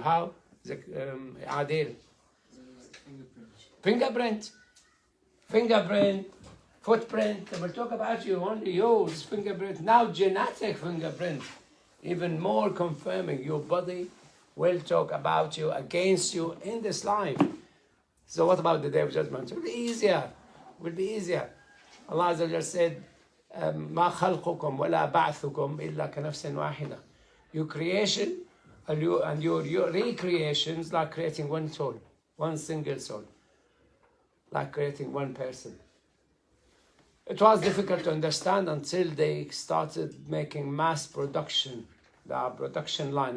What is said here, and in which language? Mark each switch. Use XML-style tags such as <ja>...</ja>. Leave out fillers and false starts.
<en>How? Adil. Fingerprint. Footprint. They will talk about you. Only yours. Fingerprint. Now genetic fingerprint. Even more confirming your body will talk about you, against you in this life. So what about the day of judgment? It will be easier. It will be easier. Allah Azza wa Jalla said,</en> <ar>ما خلقكم ولا بعثكم إلا كنفس واحدة.</ar> <en>Your creation and your recreations like creating one soul, one single soul, like creating one person. It was difficult to understand until they started making mass production, the production line.</en>